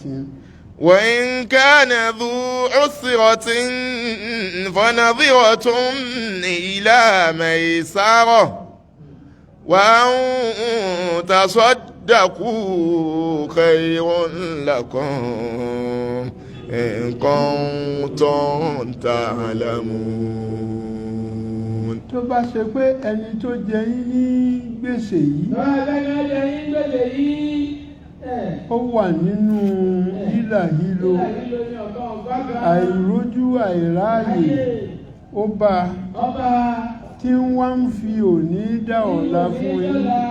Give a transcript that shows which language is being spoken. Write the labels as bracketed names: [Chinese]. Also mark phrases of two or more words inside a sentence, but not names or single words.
[Arabic] وإن كان ذو عسرة فنظرة إلى ميسرة وأن تصدقوا خير لكم إن كنتم تعلمون. [Yoruba] tó bá ṣe pé ẹni tó jẹ yín ní gbèsè yìí ó wà nínú hílàhílo àìrójú àìráàyè ó bá tí wọ́n ń fi òní dá ọ̀la fún yín